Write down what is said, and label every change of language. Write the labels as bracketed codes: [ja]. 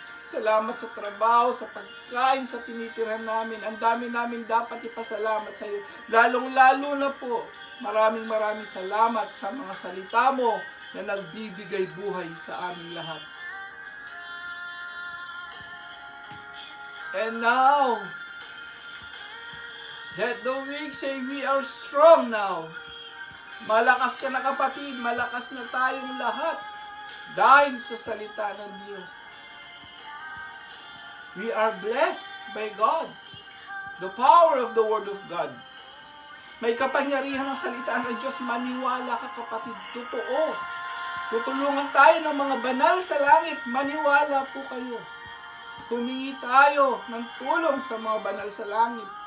[tl] Salamat sa trabaho, sa pagkain, sa tinitirahan namin. Ang dami namin dapat ipasalamat sa iyo. Lalong-lalo na po, maraming salamat sa mga salita mo na nagbibigay buhay sa aming lahat. [en] And now, let the weak say we are strong now. [tl] Malakas ka na, kapatid, malakas na tayong lahat dahil sa salita ng Diyos. [en] We are blessed by God. The power of the Word of God. [tl] May kapangyarihan ang salita ng Diyos. Maniwala ka, kapatid. Totoo. Tutulungan tayo ng mga banal sa langit. Maniwala po kayo. Humingi tayo ng tulong sa mga banal sa langit.